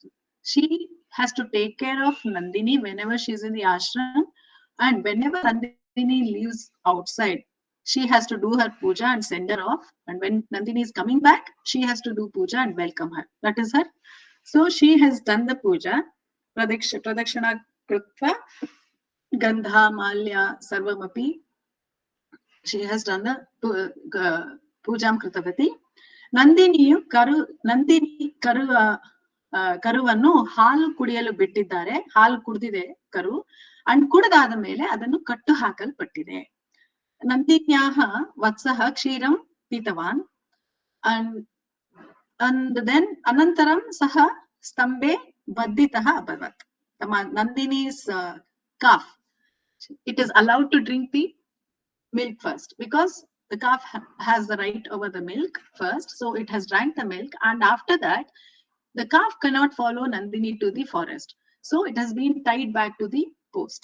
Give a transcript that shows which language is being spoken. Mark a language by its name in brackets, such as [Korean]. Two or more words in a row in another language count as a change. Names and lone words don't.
[English] She has to take care of Nandini whenever she is in the ashram, and whenever Nandini leaves outside, she has to do her puja and send her off. And when Nandini is coming back, she has to do puja and welcome her. That is her. So she has done the puja, [Sanskrit] प्रदक्षिणा कृत्वा, गन्ध, माल्य, सर्वमपि. [English] She has done the [Sanskrit] पूजां कृतवती. [Kannada] ನಂದಿನಿಯು ಕರುವನ್ನು ಹಾಲು ಕುಡಿಯಲು ಬಿಟ್ಟಿದ್ದಾರೆ. ಹಾಲು ಕುಡಿದಿದೆ ಕರು, ಅಂಡ್ ಕುಡಿದಾದ ಮೇಲೆ ಅದನ್ನು ಕಟ್ಟು ಹಾಕಲ್ಪಟ್ಟಿದೆ. [Sanskrit] नन्दिन्याः वत्सः क्षीरं पीतवान्, [English] and then [Sanskrit] अनन्तरं सह स्तम्भे बद्धितः अभवत्. [English] Nandini's calf, it is allowed to drink the milk first because the calf has the right over the milk first. So it has drank the milk, and after that the calf cannot follow Nandini to the forest. So it has been tied back to the post.